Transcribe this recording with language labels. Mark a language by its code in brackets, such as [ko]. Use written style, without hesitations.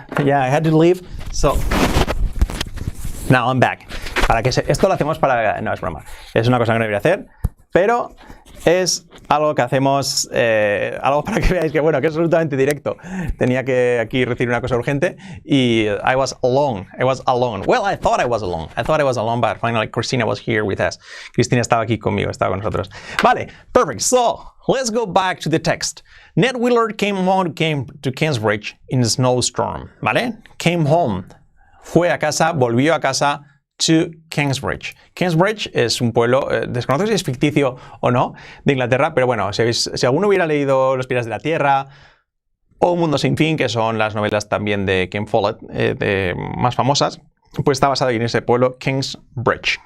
[en] Yeah, I had to leave, so now I'm back. [es] Esto lo hacemos para... No, es broma. Es una cosa que no debería hacer, pero es algo que hacemos, algo para que veáis que, bueno, que es absolutamente directo. Tenía que aquí recibir una cosa urgente y [en] I was alone. Well, I thought I was alone, but finally Christina was here with us. [es] Cristina estaba aquí conmigo, estaba con nosotros. Vale, [en] perfect. So, let's go back to the text. Ned Willard came to Kingsbridge in a snowstorm. [es] ¿Vale? [en] Came home. [es] Fue a casa, volvió a casa to Kingsbridge. Kingsbridge es un pueblo, desconozco si es ficticio o no, de Inglaterra, pero bueno, si alguno hubiera leído Los Pilares de la Tierra o Un Mundo Sin Fin, que son las novelas también de Ken Follett, más famosas, pues está basado en ese pueblo, Kingsbridge.